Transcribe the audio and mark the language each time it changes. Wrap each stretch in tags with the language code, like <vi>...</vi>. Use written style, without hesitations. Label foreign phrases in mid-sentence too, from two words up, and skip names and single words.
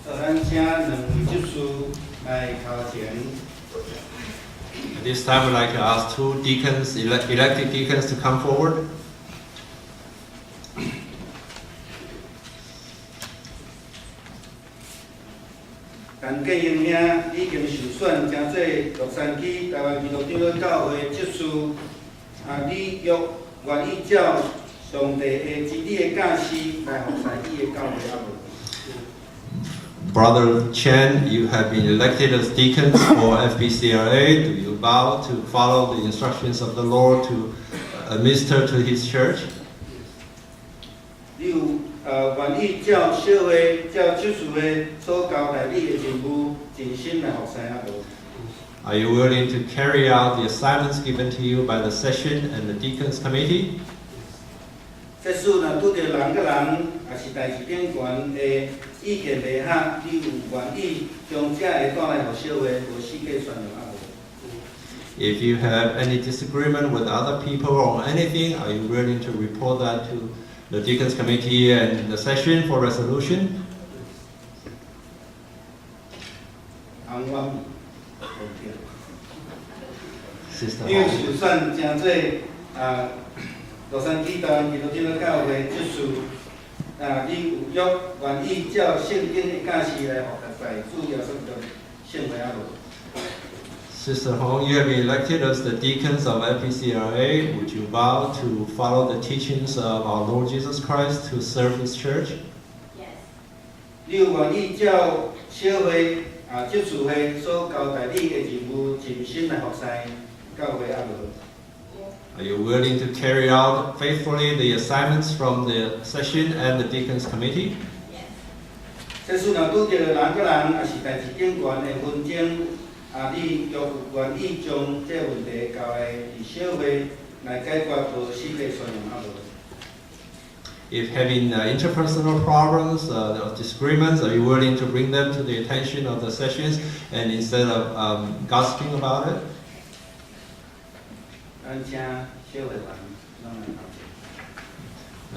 <nan>咱请两位执事来头前。</nan> <en>At this time, I'd like to ask two deacons, elected deacons, to come forward.</en> <nan>陈建英兄已经受选成做洛杉矶台湾基督长教会执事，你约愿意照上帝的旨意的教师来服侍伊的教会啊无？</nan> <en>Brother Chen, you have been elected as deacons for FBCRA. Do you vow to follow the instructions of the Lord to administer to His church?</en> <nan>你有愿意照小会、照执事会所交代你的任务，尽心来服侍啊无？</nan> <en>Are you willing to carry out the assignments given to you by the session and the deacons committee?</en> <nan>即使若拄着人甲人，也是代志顶悬的意见袂合，你有愿意将这个带来互小会，无世界宣扬啊无？</nan> <en>If you have any disagreement with other people or anything, are you willing to report that to the deacons committee and the session for resolution?</en> <nan>红湾， Sister 因为 Hong. 受选成做洛杉矶台湾基督长教会执事，你有约愿意照圣经的教示来服侍主要所叫圣会啊无？</nan> <en>Sister Hong, you have been elected as the deacons of FPCRA. Would you vow to follow the teachings of our Lord Jesus Christ to serve His church? Yes.</en> <nan>你有愿意照小会执事会所交代你的任务，尽心来服侍教会啊无？</nan> <en>Are you willing to carry out faithfully the assignments from the session and the deacons committee? Yes.</en> <nan>即使若拄着人甲人，也是代志顶悬的纷争，你若有愿意将这问题交来伫小会来解决，无世界宣扬啊无？</nan> <en>If having interpersonal problems or disagreements, are you willing to bring them to the attention of the sessions and instead of gossiping about it?</en> <nan>咱请小会员拢来头前。</nan>